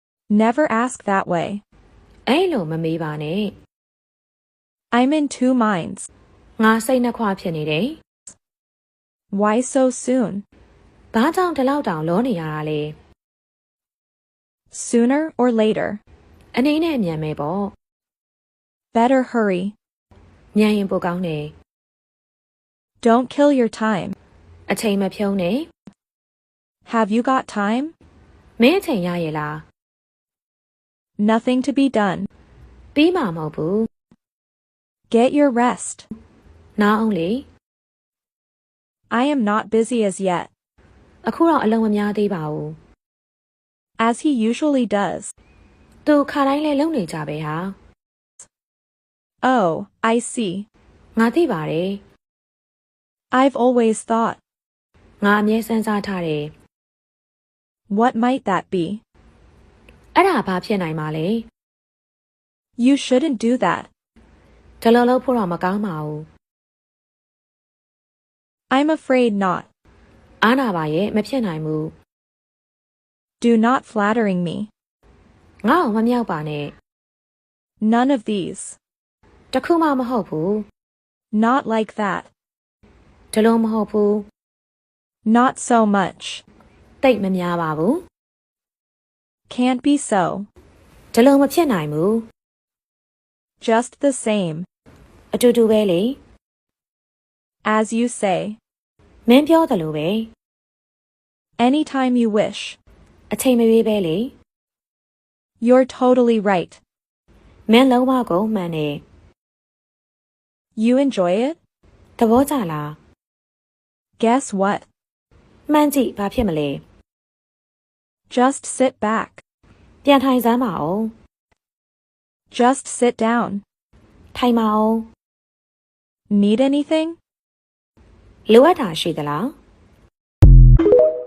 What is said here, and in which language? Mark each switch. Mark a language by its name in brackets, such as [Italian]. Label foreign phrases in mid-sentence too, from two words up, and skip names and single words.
[English] Never ask that way. [Burmese] အဲ့လိုမမေးပါနဲ့ [English] I'm in two minds. [Burmese] ငါစိတ်နှခွဖြစ်နေတယ် [English] Why so soon? [Burmese] ဘာကြောင့်ဒီလောက်တောင်လောနေရတာလဲ [English] Sooner or later. [Burmese] အနေနဲ့အမြန်ပဲပေါ့ [English] Better hurry. [Burmese] မြန်ရင်ပိုကောင်းတယ် [English] Don't kill your time. [Burmese] အချိန်မဖြုံးနဲ့ [English] Have you got time? [Burmese] မင်းအချိန်ရရဲ့လား [English] Nothing to be done. [Burmese] ပြီးမှာမဟုတ်ဘူး [English] Get your rest. [Burmese] နားအောင်လေ [English] I am not busy as yet. [Burmese] အခုတော့အလုံးမများသေးပါဘူး [English] As he usually does. [Burmese] သူခါတိုင်းလဲလုံနေကြပဲဟာ [English] Oh, I see. [Burmese] ငါသိပါတယ် [English] I've always thought. [Burmese] ငါအမြဲစဉ်းစားထားတယ် [English] What might that be? [Burmese] အဲ့ဒါဘာဖြစ်နိုင်မှာလဲ [English] You shouldn't do that. [Burmese] ဒီလိုလုပ်ဖို့တော့မကောင်းပါဘူး [English] I'm afraid not. [Burmese] အားနာပါရဲ့မဖြစ်နိုင်ဘူး [English] Do not flattering me. [Burmese] ငါ့ကိုမမြောက်ပါနဲ့ [English] None of these. [Burmese] တခုမှမဟုတ်ဘူး [English] Not like that. [Burmese] ဒီလိုမဟုတ်ဘူး [English] Not so much. [Burmese] တိတ်မများပါဘူး [English] Can't be so. [Burmese] ဒီလိုမဖြစ်နိုင်ဘူး [English] Just the same. [Burmese] အတူတူပဲလေ [English] As you say. [Burmese] မင်းပြောတယ်လို့ပဲ [English] Anytime you wish. [Burmese] အချိန်မရွေးပဲလေ [English] You're totally right. [Burmese] မင်းလုံးဝကိုမှန်တယ် [English] You enjoy it? [Burmese] သဘောကျလား [English] Guess what? [Burmese] မှန်ကြည့်ဘာဖြစ်မလဲ [English] Just sit back. [Burmese] ပြန်ထိုင်စမ်းပါဦး [English] Just sit down. [Burmese] ထိုင်ပါဦး [English] Need anything? [Burmese] လိုအပ်တာရှိသလား